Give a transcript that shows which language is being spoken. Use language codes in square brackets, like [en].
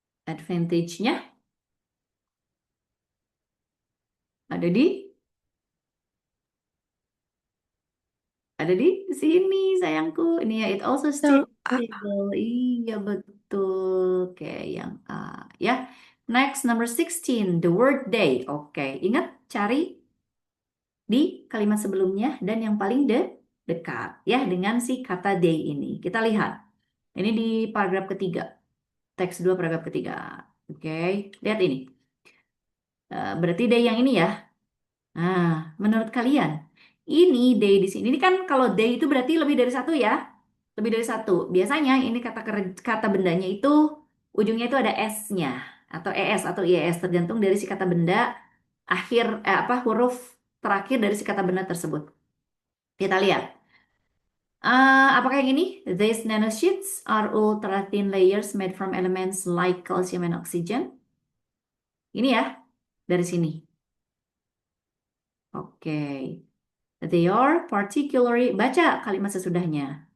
[id] Advantage-nya ada di? Ada di sini sayangku. Ini ya, [en] it also [id] Yang [en] stayed A. [id] stable. Iya betul. Oke, yang A. Ya. [en] Next, number 16, the word day. [id] Oke, ingat cari di kalimat sebelumnya dan yang paling dekat ya dengan si kata day ini. Kita lihat. Ini di paragraf ketiga. Teks 2 paragraf ketiga. Oke, lihat ini. Berarti day yang ini ya. Nah, menurut kalian, ini day di sini. Ini kan kalau day itu berarti lebih dari satu ya. Lebih dari satu. Biasanya ini kata bendanya itu ujungnya itu ada S-nya atau ES atau IES tergantung dari si kata benda apa huruf terakhir dari si kata benda tersebut. Kita lihat. Apakah yang ini? [en] These nanosheets are ultra thin layers made from elements like calcium and oxygen. [id] Ini ya, dari sini. Oke. [en] They are particularly, [id] baca kalimat sesudahnya.